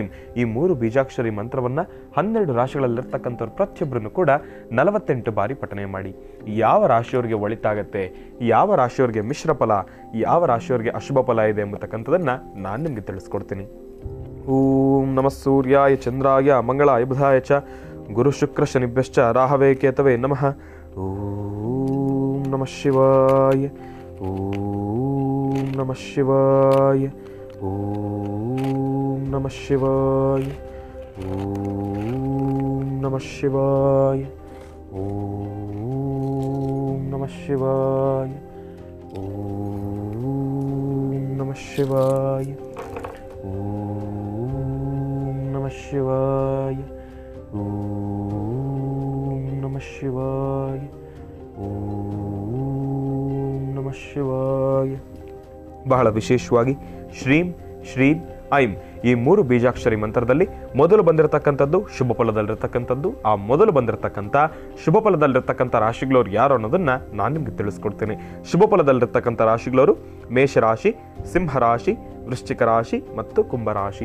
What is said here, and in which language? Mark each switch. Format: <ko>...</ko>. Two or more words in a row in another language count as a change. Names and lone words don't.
<kn>ಈ ಮೂರು ಬೀಜಾಕ್ಷರಿ ಮಂತ್ರವನ್ನು 12 ರಾಶಿಗಳಲ್ಲಿರ್ತಕ್ಕಂಥವ್ರು ಪ್ರತಿಯೊಬ್ಬರನ್ನು ಕೂಡ 48 ಬಾರಿ ಪಠನೆ ಮಾಡಿ. ಯಾವ ರಾಶಿಯವರಿಗೆ ಒಳಿತಾಗತ್ತೆ, ಯಾವ ರಾಶಿಯವರಿಗೆ ಮಿಶ್ರ ಫಲ, ಯಾವ ರಾಶಿಯವರಿಗೆ ಅಶುಭ ಫಲ ಇದೆ ಎಂಬತಕ್ಕಂಥದ್ದನ್ನು ನಾನು ನಿಮಗೆ ತಿಳಿಸ್ಕೊಡ್ತೀನಿ.</kn> <sa>ಓಂ ನಮಃ ಸೂರ್ಯಾಯ ಚಂದ್ರಾಯ ಮಂಗಳಾಯ ಬುಧಾಯ ಚ ಗುರು ಶುಕ್ರ ಶನಿಭ್ಯಶ್ಚ ರಾಹವೇ ಕೇತವೇ ನಮಃ. ಓಂ ನಮಃ ಶಿವಾಯ. ಓಂ ನಮಃ ಶಿವಾಯ. ಓಂ ನಮಃ ಶಿವಾಯ. ಓಂ ನಮಃ ಶಿವಾಯ. ಓಂ ನಮಃ ಶಿವಾಯ. ಓಂ ನಮಃ ಶಿವಾಯ. ಓಂ ನಮಃ ಶಿವಾಯ. ಓಂ ನಮಃ ಶಿವಾಯ. ಓಂ ನಮಃ ಶಿವಾಯ.</sa> <kn>ಬಹಳ ವಿಶೇಷವಾಗಿ</kn> <sa>ಶ್ರೀಂ ಶ್ರೀಂ ಐಂ</sa> <kn>ಈ 3 ಬೀಜಾಕ್ಷರಿ ಮಂತ್ರದಲ್ಲಿ ಮೊದಲು ಬಂದಿರತಕ್ಕಂಥದ್ದು ಶುಭ ಫಲದಲ್ಲಿರ್ತಕ್ಕಂಥದ್ದು. ಆ ಮೊದಲು ಬಂದಿರತಕ್ಕಂಥ ಶುಭ ಫಲದಲ್ಲಿರ್ತಕ್ಕಂಥ ರಾಶಿಗಳವ್ರು ಯಾರು ಅನ್ನೋದನ್ನ ನಾನು ನಿಮ್ಗೆ ತಿಳಿಸ್ಕೊಡ್ತೀನಿ. ಶುಭ ಫಲದಲ್ಲಿರ್ತಕ್ಕಂಥ ರಾಶಿಗಳವರು ಮೇಷರಾಶಿ, ಸಿಂಹರಾಶಿ, ವೃಶ್ಚಿಕ ರಾಶಿ ಮತ್ತು ಕುಂಭರಾಶಿ.</kn>